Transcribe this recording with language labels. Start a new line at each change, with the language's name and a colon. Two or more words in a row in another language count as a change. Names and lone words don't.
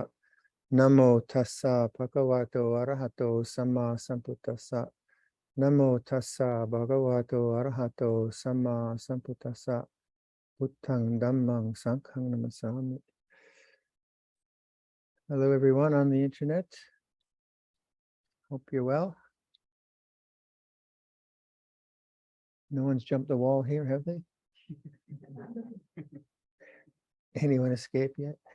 Pali: Namo tassa bhagavato arahato samma sambuddhassa. Namo tassa bhagavato arahato samma sambuddhassa. Buddhang dhammang sanghang namasami.
English: Hello everyone on the internet. Hope you're well. No one's jumped the wall here, have they? Anyone escape yet?